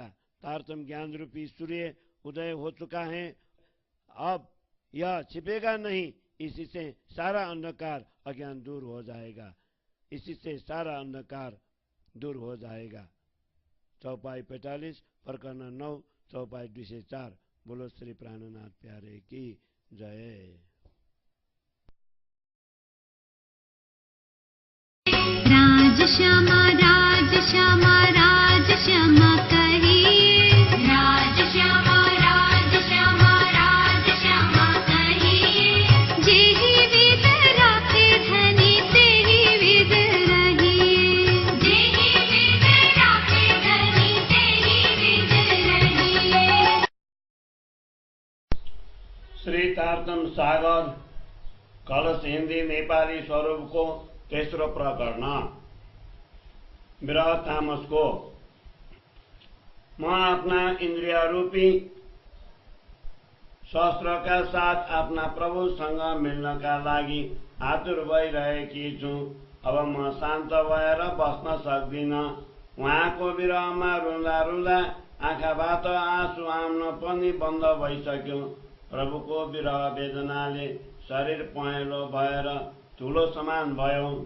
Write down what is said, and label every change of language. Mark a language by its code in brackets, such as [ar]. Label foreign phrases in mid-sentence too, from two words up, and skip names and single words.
[hi] तारतम्य ज्ञान रूपी सूर्य उदय हो चुका है, अब यह छिपेगा नहीं। इसी से सारा अंधकार अज्ञान दूर हो जाएगा। इसी से सारा अंधकार दूर हो जाएगा। चौपाई 45 प्रकरण 9 चौपाई 2 से 4। बोलो श्री प्राणनाथ प्यारे की जय। राज श्यामा राज श्यामा राज श्यामा कहिए, राज श्यामा राज श्यामा राज श्यामा कहिए। जेहि विद राखे धनी तेहि विद रहिए, जेहि विद राखे धनी तेहि विद रहिए। [ne] श्री तारतम्य सागर कलश हिंदी नेपाली स्वरूप को तेस्रो प्रकरण विरह तामस को। म अपना इंद्रिय रूपी शस्त्र का साथ अपना प्रभुसँग मिल्नका लागि आतुर भइरहेकी छु। अब म शान्त भएर बस्न सक्दिन। उहाँको विरहमा रुँदा रुँदा आँखाबाट आँसु आउन पनि बन्द भइसक्यो। प्रभुको विरह वेदनाले शरीर पहेँलो भएर ठूलो समान भयो।